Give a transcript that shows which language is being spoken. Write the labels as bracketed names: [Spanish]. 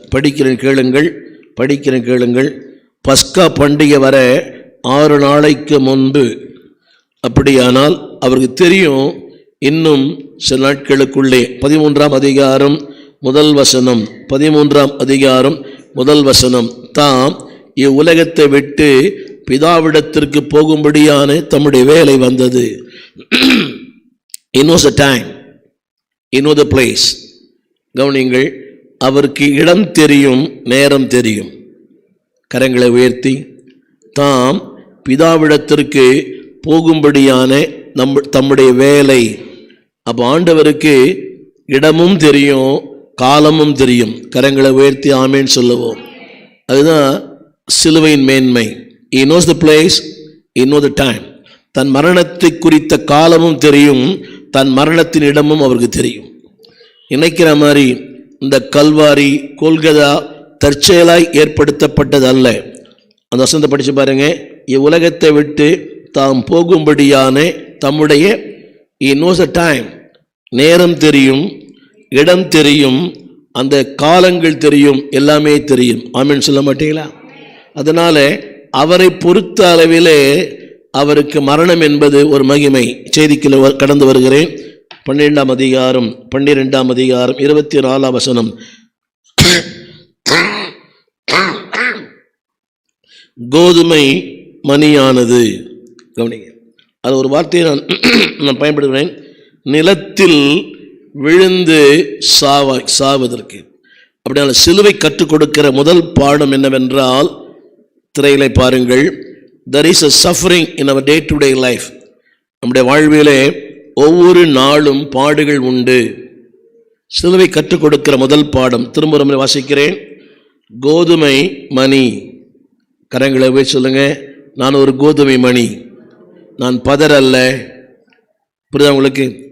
[Tamil] படிக்கிறேன் கேளுங்கள். பஸ்கா பண்டிகை வர 6 நாளைக்கு முன்பு, அப்படியானால் அவருக்கு தெரியும் இன்னும் சில நாட்களுக்குள்ளே 13ஆம் அதிகாரம் 1 வசனம் 13ஆம் அதிகாரம் 1 வசனம், தாம் இவ்வுலகத்தை விட்டு பிதாவிடத்திற்கு போகும்படியான தம்முடைய வேலை வந்தது. [English] He knows the time, he knows the place. [Tamil] கவனிங்கள், அவருக்கு இடம் தெரியும், நேரம் தெரியும். கரங்களை உயர்த்தி, தாம் பிதாவிடத்திற்கு போகும்படியான தம்முடைய வேலை. அப்போ ஆண்டவருக்கு இடமும் தெரியும், காலமும் தெரியும். கரங்களை உயர்த்தி ஆமேன் சொல்லுவோம். அதுதான் சிலுவையின் மேன்மை. [English] He knows the place, he knows the time. [Tamil] தன் மரணத்தை குறித்த காலமும் தெரியும், தன் மரணத்தின் இடமும் அவருக்கு தெரியும். நினைக்கிற மாதிரி இந்த கல்வாரி கொல்கதா தற்செயலாய் ஏற்படுத்தப்பட்டது அல்ல. அந்த வசனத்தை படித்து பாருங்க. இவ்வுலகத்தை விட்டு தாம் போகும்படியான தம்முடைய, [English] he knows the time, [Tamil] நேரம் தெரியும், இடம் தெரியும், அந்த காலங்கள் தெரியும், எல்லாமே தெரியும். ஆமென் சொல்ல மாட்டீங்களா? அதனால அவரை பொறுத்த அளவிலே அவருக்கு மரணம் என்பது ஒரு மகிமை. செய்திக்குள்ள கடந்து வருகிறேன். 12ஆம் அதிகாரம் 24ஆம் வசனம். கோதுமை மணியானது, கவனிங்க, அது ஒரு வார்த்தையை நான் பயன்படுகிறேன், நிலத்தில் விழுந்து சாவதற்கு. அப்படினால சிலுவை கற்றுக் கொடுக்கிற முதல் பாடம் என்னவென்றால், திரையிலே பாருங்கள், [English] there is a suffering in our day to day life. [Tamil] நம்முடைய வாழ்விலே ஒவ்வொரு நாளும் பாடுகள் உண்டு. சிலுவை கற்றுக் கொடுக்கிற முதல் பாடம் திரும்ப வாசிக்கிறேன். கோதுமை மணி. கரங்களை போய் சொல்லுங்க, நான் ஒரு கோதுமை மணி, நான் பதர் அல்ல. புரியுதா உங்களுக்கு?